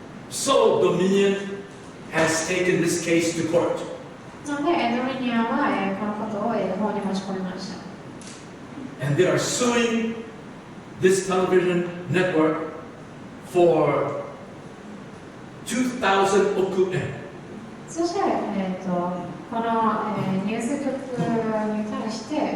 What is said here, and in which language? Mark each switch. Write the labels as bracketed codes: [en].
[en] So Dominion has taken this case to court. [ja] なのでドミニオンはこのことを法に持ち込みました。 [en] And they are suing this television network for 2,000 億円。 [ja] そして、この、ニュース局に対して